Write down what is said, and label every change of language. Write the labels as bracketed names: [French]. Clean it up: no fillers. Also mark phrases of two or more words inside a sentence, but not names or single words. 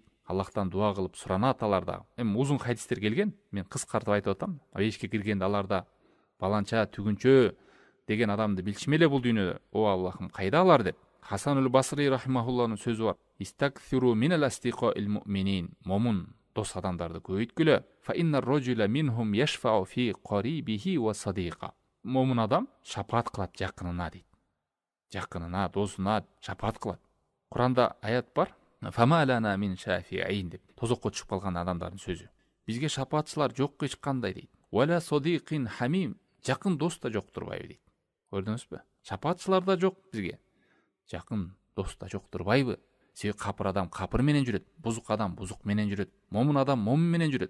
[Kyrgyz] Аллахтан дуа кылып суранат алар да. Эми узун хадистер келген, мен кыскартып айтып атам. Эшикке киргенде аларда баланча, түгүнчө деген адамды билчиме эле бул дүйнөдө. О Аллахым, кайда алар деп. Хасанул Басри рахимахуллахнын сөзү бар. [Arabic] استكثروا من الأصدقاء المؤمنين. [Kyrgyz] Момун дос адамдарды көбөйткүлө. [Arabic] فإن الرجل منهم يشفع في قريبه وصديقه. [Kyrgyz] Момун адам шапаат кылат жакынына дейт. Жакынына, досуна шапаат кылат. Куранда аят бар. [Arabic] فما لنا من شافعين деп. [Kyrgyz] Тозокко түшүп калган адамдардын сөзү. Бизге шапаатчылар жок эч кандай дейт. [Arabic] ولا صديق حميم. [Kyrgyz] Жакын дос да жок турбайбы дейт. Көрдүңүзбү? Шапаатчылар да жок бизге. Жакын дос да жок турбайбы? Себеби капыр адам капыр менен жүрөт, бузук адам бузук менен жүрөт, момун адам момун менен жүрөт.